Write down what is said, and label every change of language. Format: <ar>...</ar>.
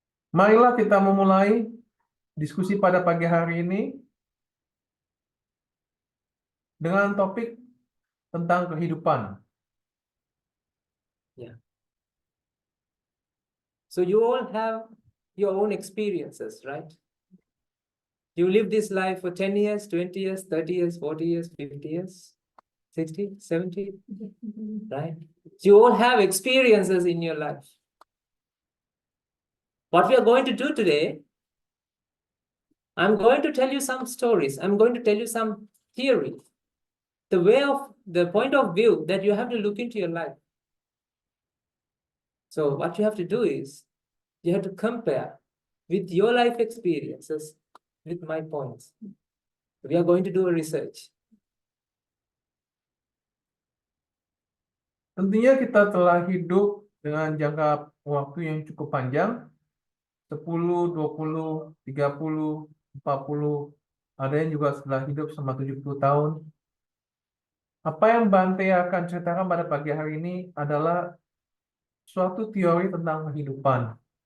<id>Marilah kita memulai diskusi pada pagi hari ini dengan topik tentang kehidupan.</id> <en>Yeah. So you all have your own experiences, right? You live this life for 10 years, 20 years, 30 years, 40 years, 50 years, 60, 70, right? So you all have experiences in your life. What we are going to do today, I'm going to tell you some stories. I'm going to tell you some theory. The point of view that you have to look into your life. So what you have to do is, you have to compare with your life experiences with my points. We are going to do a research.</en> <id>Tentunya kita telah hidup dengan jangka waktu yang cukup panjang, 10, 20, 30, 40, ada yang juga setelah hidup selama 70 tahun. Apa yang Bante akan ceritakan pada pagi hari ini adalah suatu teori tentang kehidupan.</id>